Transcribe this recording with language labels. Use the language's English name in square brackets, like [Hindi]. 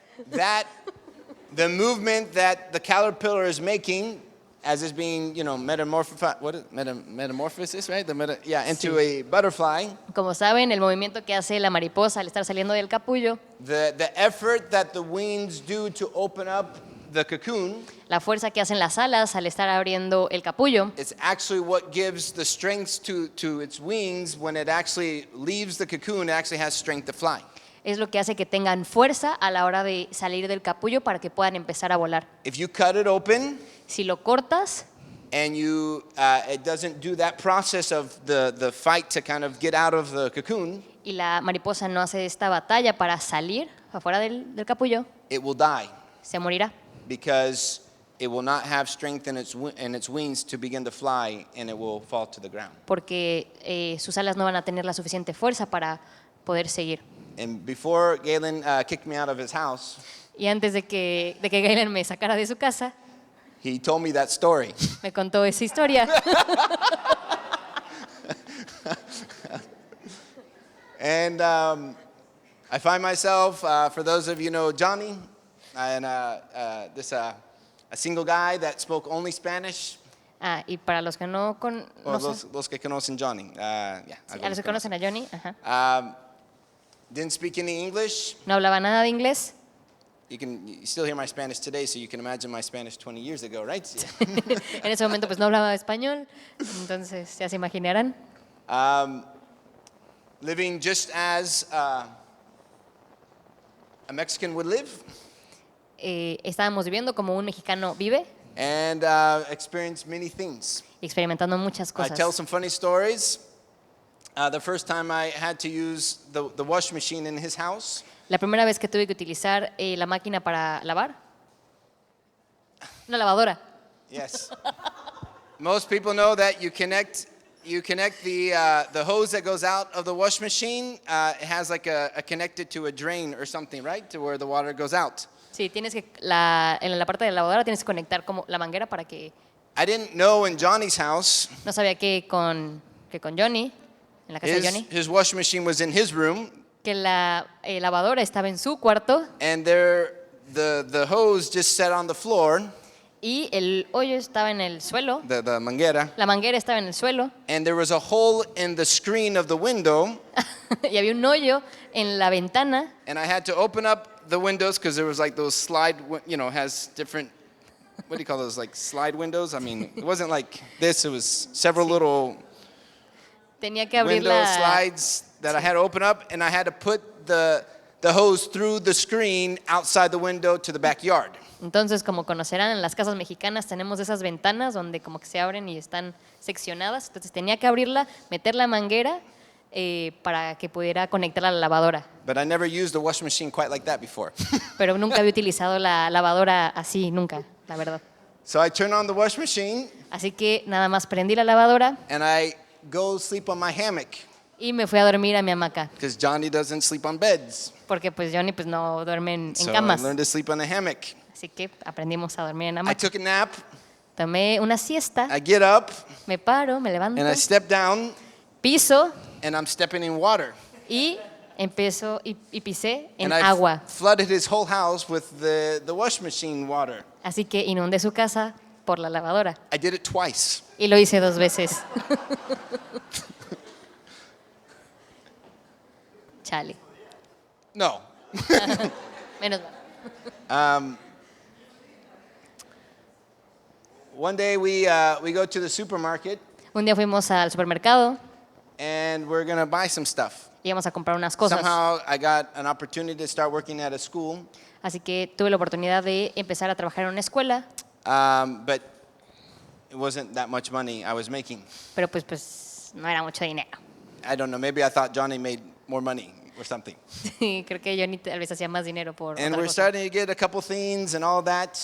[English] that the movement that the caterpillar is making as it's being, metamorphosis, right? Into a butterfly. [Spanish] Como saben, el movimiento que hace la mariposa al estar saliendo del capullo, [English] The effort that the wings do to open up the cocoon [Spanish] la fuerza que hacen las alas al estar abriendo el capullo, [English] is actually what gives the strength to its wings. When it actually leaves the cocoon, it actually has strength to fly. [Spanish] es lo que hace que tengan fuerza a la hora de salir del capullo para que puedan empezar a volar. [English] If you cut it open [Spanish] Si lo cortas [English] and it doesn't do that process of the fight to kind of get out of the cocoon, [Spanish] y la mariposa no hace esta batalla para salir afuera del capullo, [English] it will die [Spanish] se morirá. [English] because it will not have strength in its wings to begin to fly, and it will fall to the ground. [Spanish] porque sus alas no van a tener la suficiente fuerza para poder seguir. [English] And before Galen kicked me out of his house, [Spanish] Y antes de que Galen me sacara de su casa, [English] he told me that story. [Spanish] me contó esa historia. [English] And I find myself, for those of you know Johnny, and a single guy that spoke only Spanish. [Spanish] Y para los que no [English] Or [Spanish] conocen, los que conocen Johnny. [English] Yeah, [Spanish] a los que conocen a Johnny, ajá, [English] didn't speak any English. [Spanish] no hablaba nada de inglés. [English] You still hear my Spanish today, so you can imagine my Spanish 20 years ago, right? [Spanish] En ese momento pues no hablaba español, entonces ya se imaginarán. [English] Living just as a Mexican would live, [Spanish] Estábamos viviendo como un mexicano vive, [English] and experienced many things. [Spanish] experimentando muchas [English] I tell [Spanish] cosas. [English] some funny stories. The first time I had to use the wash machine in his house, [Spanish] La primera vez que tuve que utilizar la máquina para lavar, una lavadora. [English] yes. Most people know that you connect the hose that goes out of the wash machine. It has like a connected to a drain or something, right, to where the water goes out. [Spanish] Sí, tienes que en la parte de la lavadora tienes que conectar como la manguera para que [English] I didn't know in Johnny's house, [Spanish] no sabía que con Johnny, en la casa de Johnny, [English] his wash machine was in his room, [Spanish] que la lavadora estaba en su cuarto [English] and the hose just sat on the floor, [Spanish] y el hoyo estaba en el suelo, [English] the manguera, [Spanish] la manguera estaba en el suelo [English] and there was a hole in the screen of the window, [Spanish] y había un hoyo en la ventana [English] and I had to open up the windows because there was like those has different, what do you call those, like slide windows? I mean, it wasn't like this, it was several little [Spanish] tenía que abrir [English] window slides that I had to open up, and I had to put the hose through the screen outside the window to the backyard. [Spanish] Entonces, como conocerán, en las casas mexicanas tenemos esas ventanas donde como que se abren y están seccionadas. Entonces tenía que abrirla, meter la manguera para que pudiera conectar a la lavadora. [English] But I never used a washing machine quite like that before. [Spanish] Pero nunca había utilizado la lavadora así, nunca, la verdad. [English] So I turn on the washing machine, [Spanish] Así que nada más prendí la lavadora [English] and I go sleep on my hammock, [Spanish] y me fui a dormir a mi hamaca. [English] because Johnny doesn't sleep on beds. [Spanish] Porque pues Johnny pues no duerme en [English] So I [Spanish] camas. [English] learned to sleep on a hammock. [Spanish] Así que aprendimos a dormir en [English] I [Spanish] hamaca. [English] took a nap, [Spanish] Tomé una siesta, [English] I get up, [Spanish] me paro, me levanto, [English] and I step down, [Spanish] piso [English] and I'm stepping in water. [Spanish] y empiezo y pisé en [English] And I [Spanish] agua. [English] flooded his whole house with the wash machine water. [Spanish] Así que inundé su casa por la lavadora. [English] I did it twice. [Spanish] Y lo hice 2 veces. Chale. No. Menos mal. [English] One day we go to the supermarket, [Spanish] Un día fuimos al supermercado [English] and we're gonna buy some stuff. [Spanish] y íbamos a comprar unas cosas. [English] Somehow I got an opportunity to start working at a school, [Spanish] Así que tuve la oportunidad de empezar a trabajar en una escuela, [English] but it wasn't that much money I was making. [Spanish] pero pues no era mucho dinero. [English] I don't know, maybe I thought Johnny made more money or something. [Spanish] Sí, creo que Johnny tal vez hacía más dinero por [English] And [Spanish] otra [English] we're [Spanish] cosa. [English] starting to get a couple things and all that,